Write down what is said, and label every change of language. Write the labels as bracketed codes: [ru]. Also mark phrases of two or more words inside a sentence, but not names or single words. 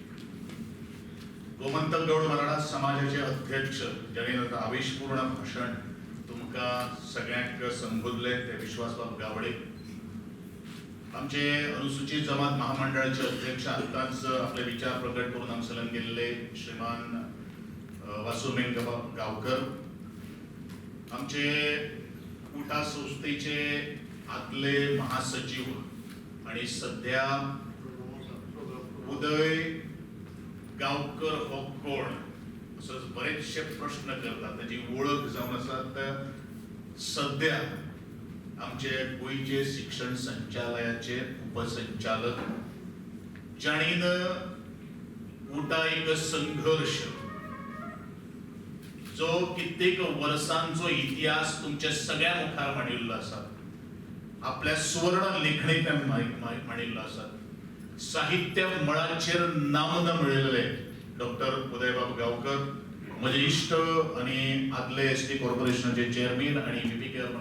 [kok] गोमंतक गौड मराठा समाजाचे अध्यक्ष ज्यांनी आवेशपूर्ण भाषण तुमकां सगळ्यांक संबोधले ते विश्वासबाब गावडे आमचे अनुसूचित जमात महामंडळाचे अध्यक्ष आताच आपले विचार प्रकट करून हांगसरल्यान गेल्ले श्रीमान वासुमेन गांवकर आमचे उठा संस्थेचे आदले महासचिव आणि सध्या उदय गांवकर [mr] हो कोण असं बरेचसे प्रश्न करतात [kok] त्याची ओळख जावन आसात सध्या आमचे गोयचे शिक्षण संचालयाचे उपसंचालक जाणीन उठा एक संघर्ष जो कित्येक वर्सांचो इतिहास तुमच्या सगळ्या मुखार मांडिल्लो आसा आपल्या सुवर्ण लेखणींतल्यान मांडिल्लो आसा साहित्य मळाचेर नामना मेळयलेले डॉक्टर उदयबाब गांवकर म्हजे इश्ट आणि आदले एसटी कॉर्पोरेशनाचे चेअरमॅन आणि बीपीके अर्बन